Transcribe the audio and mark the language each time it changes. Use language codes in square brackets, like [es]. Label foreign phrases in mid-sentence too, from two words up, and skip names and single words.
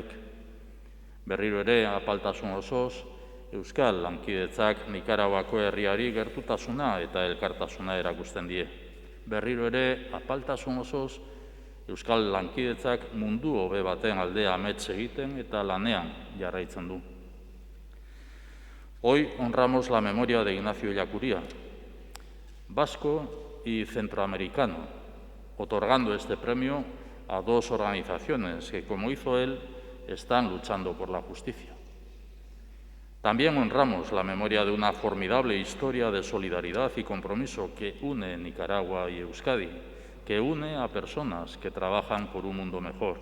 [eu] Berriro ere, apaltasun osoz, Euskal lankidetzak Nikaraguako herriari gertutasuna eta elkartasuna erakusten die. Berriro ere, apaltasun osoz, Euskal lankidetzak mundu hobe baten alde amets egiten eta lanean jarraitzen du. [es] Hoy honramos la memoria de Ignacio Ellacuría, vasco y centroamericano, otorgando este premio a dos organizaciones que, como hizo él, están luchando por la justicia. También honramos la memoria de una formidable historia de solidaridad y compromiso que une Nicaragua y Euskadi, que une a personas que trabajan por un mundo mejor.